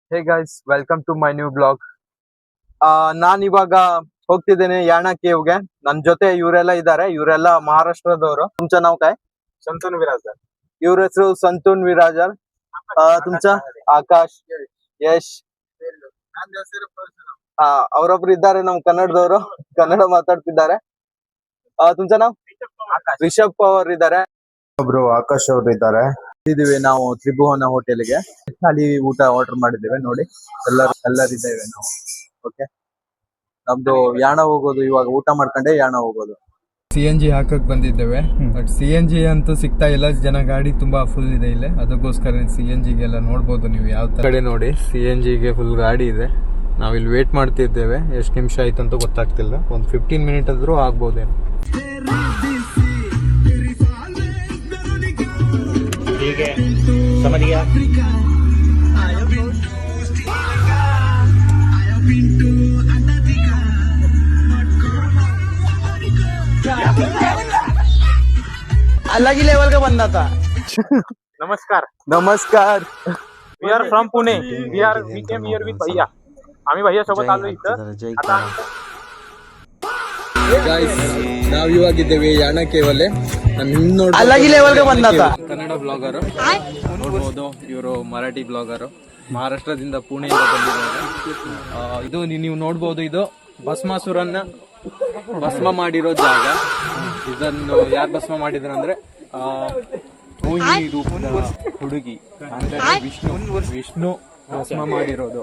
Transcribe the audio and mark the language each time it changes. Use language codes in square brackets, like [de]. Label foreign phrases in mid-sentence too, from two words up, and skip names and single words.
[en] hey guys, welcome to my new blog. [kn] ನಾನ್ ಇವಾಗ ಹೋಗ್ತಿದ್ದೇನೆ ಯಾಣ ಕೇವ್ಗೆ. ನನ್ ಜೊತೆ ಇವರೆಲ್ಲ ಇದ್ದಾರೆ. ಇವರೆಲ್ಲ ಮಹಾರಾಷ್ಟ್ರದವರು. [mr] तुमचं नाव काय? संतून विराजदार. [kn] ಇವ್ರ ಹೆಸರು ಸಂತೂನ್ ವಿರಾಜರ್. तुमचं ಆಕಾಶ್, ಯಶ್. ಅವರೊಬ್ರು ಇದ್ದಾರೆ ನಮ್ ಕನ್ನಡದವರು, ಕನ್ನಡ ಮಾತಾಡ್ತಿದ್ದಾರೆ. [mr] तुमचं नाव? [kn] ರಿಷಬ್ ಪವರ್ ಇದ್ದಾರೆ. ಒಬ್ರು ಆಕಾಶ್ ಅವರು ಇದ್ದಾರೆ. ಇದೀವಿ ನಾವು ತ್ರಿಭುವನ ಹೋಟೆಲ್ಗೆ. ಖಾಲಿ ಊಟ ಆರ್ಡರ್ ಮಾಡಿದ್ದೇವೆ. ನೋಡಿ ಎಲ್ಲರಿದ್ದೇವೆ ನಾವು. ಓಕೆ, ನಮ್ದು ಯಾಣ ಹೋಗೋದು. ಇವಾಗ ಊಟ ಮಾಡ್ಕೊಂಡೆ ಯಾಣ ಹೋಗೋದು. CNG ಹಾಕಕ್ ಬಂದಿದ್ದೇವೆ. ಬಟ್ CNG ಅಂತೂ ಸಿಗ್ತಾ ಇಲ್ಲ. ಜನ ಗಾಡಿ ತುಂಬಾ ಫುಲ್ ಇದೆ ಇಲ್ಲಿ. ಅದಕ್ಕೋಸ್ಕರ CNG ಗೆಲ್ಲ ನೋಡ್ಬೋದು ನೀವು. ಯಾವ ಕಡೆ ನೋಡಿ CNG ಗೆ ಫುಲ್ ಗಾಡಿ ಇದೆ. ನಾವಿಲ್ಲಿ ವೇಟ್ ಮಾಡ್ತಿದ್ದೇವೆ. ಎಷ್ಟು ನಿಮಿಷ ಆಯ್ತು ಅಂತ ಗೊತ್ತಾಗ್ತಿಲ್ಲ. ಒಂದು 15 ಮಿನಿಟ್ ಆದ್ರೂ ಆಗ್ಬೋದೇನು. [hi] अलग ही लेवल का बंदा था. नमस्कार. नमस्कार. [en] We are from Pune. We came here with bhaiya. [mr] आम्ही भैया सोबत आलो इथं. आता [kn] ಗಾಯ್ಸ್, ನಾವ್ ಇವಾಗಿದ್ದೇವೆ ಯಾಣ ಕೇವಲೆ. [hi] अलग ही लेवल का बंदा था. [kn] ಕನ್ನಡ ಬ್ಲಾಗರ್ ನೋಡ್ಬೋದು. ಇವರು ಮರಾಠಿ ಬ್ಲಾಗರ್. ಮಹಾರಾಷ್ಟ್ರದಿಂದ ಪುಣೆಯಿಂದ ಬಂದಿದ್ದಾರೆ. ಇದು ನೀವು ನೋಡ್ಬೋದು. ಇದು ಭಸ್ಮಾಸುರನ್ನ ಭಸ್ಮ ಮಾಡಿರೋ ಜಾಗ. ಇದನ್ನು ಯಾರು ಭಸ್ಮ ಮಾಡಿದ್ರಂದ್ರೆ ಮೋಹಿನಿ ರೂಪದ ಹುಡುಗಿ ಅಂದ್ರೆ ವಿಷ್ಣು ಭಸ್ಮ ಮಾಡಿರೋದು.